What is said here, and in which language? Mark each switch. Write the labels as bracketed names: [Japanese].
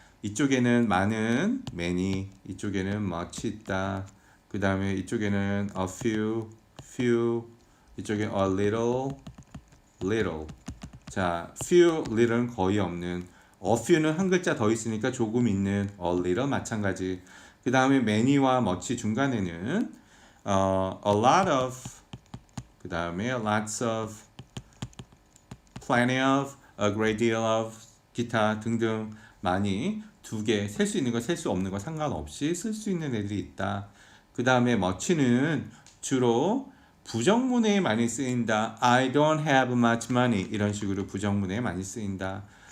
[Korean] 이쪽에는 많은, many, 이쪽에는 much 있다. 그 다음에 이쪽에는 a few, 이쪽에 a little. 자, few, little는 거의 없는, a few는 한 글자 더 있으니까 조금 있는, a little 마찬가지. 그 다음에 many와 much 중간에는 a lot of, 그 다음에 lots of, plenty of, a great deal of, 기타 등등 많이 두 개, 셀 수 있는 거, 셀 수 없는 거 상관없이 쓸 수 있는 애들이 있다. 그 다음에 much는 주로 부정문에 많이 쓰인다. [English] I don't have much money [Korean] 이런 식으로 부정문에 많이 쓰인다.